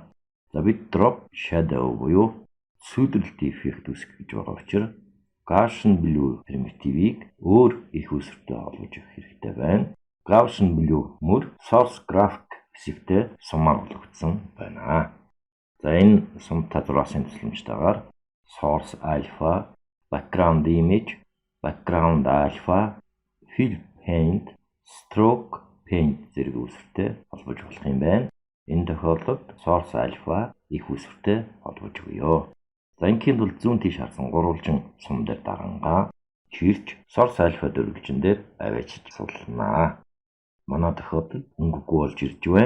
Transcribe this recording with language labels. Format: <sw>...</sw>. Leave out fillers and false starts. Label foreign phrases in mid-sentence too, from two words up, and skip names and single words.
<mn>За бид</mn> <en>drop shadow</en> <mn>буюу сүйдрэлтийн эффект үүсгэх гэж байгаа учраас</mn> <en>Gaussian blue</en> <mn>примитивийг өөр их үүсвэртэй холбож өгөх хэрэгтэй байна.</mn> <en>Gaussian blue</en> <mn>мөр</mn> <en>source graphic</en> <mn>хэсэгтээ сумаар болгогдсон байна. За энэ сумтай зураасын тусламжтайгаар</mn> <en>source alpha, background image, background alpha, fill paint, stroke paint</en> <mn>зэрэг үүсвэртэй холбож болох юм байна. Энэ тохиолдолд</mn> <en>source alpha</en> <mn>их үүсвэртэй холбож өгье. За ингийн тулд зүүн тийш харсан гурвалжин сум дээр дарангаа чирч</mn> <en>source alpha</en> <mn>дөрвөлжин дээр аваачиж суулнаа. Манай тохиолдолд өнгөгүй болж ирж байна.</mn>